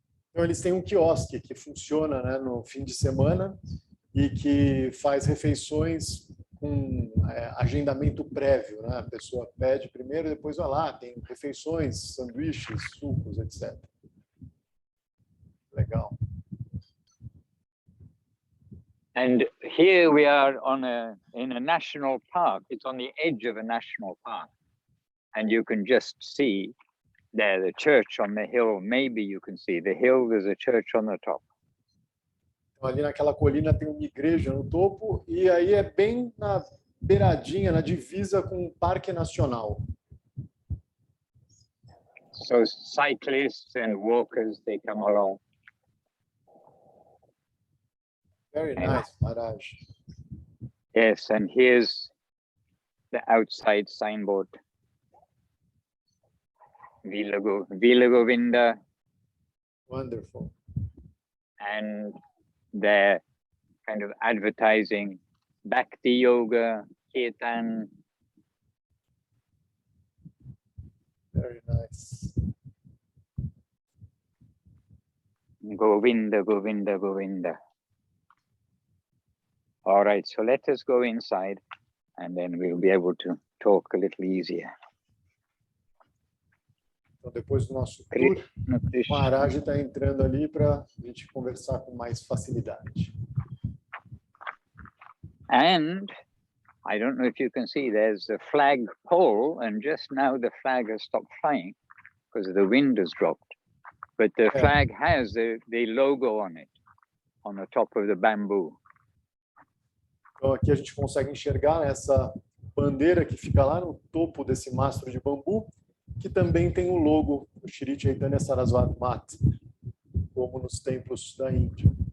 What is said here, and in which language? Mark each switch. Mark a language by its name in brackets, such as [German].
[Portuguese] Então eles têm um quiosque que funciona, né, no fim de semana e que faz refeições com agendamento prévio, né? A pessoa pede primeiro, depois vai lá, tem refeições, sanduíches, sucos, etc. Legal. [English] And here we are in a national park. It's on the edge of a national park, and you can just see there the church on the hill. Maybe you can see the hill. There's a church on the top. Então, ali naquela colina tem uma igreja no topo e aí é bem na beiradinha, na divisa com o Parque Nacional. So cyclists and walkers, they come along. Very nice, Maharaj. Yes, and here's the outside signboard. Villa Govinda. Wonderful. And they're kind of advertising Bhakti Yoga, Kirtan. Very nice. Govinda, Govinda, Govinda. All right, so let us go inside and then we'll be able to talk a little easier. [Portuguese] Então, depois do nosso tour, o Maharaj está entrando ali para a gente conversar com mais facilidade. [English] And I don't know if you can see, there's a flag pole, and just now the flag has stopped flying because the wind has dropped. But the flag has the logo on it, on the top of the bamboo. [Portuguese] Então, aqui a gente consegue enxergar essa bandeira que fica lá no topo desse mastro de bambu, que também tem o logo do Shri Chaitanya Saraswati Mat, como nos templos da Índia.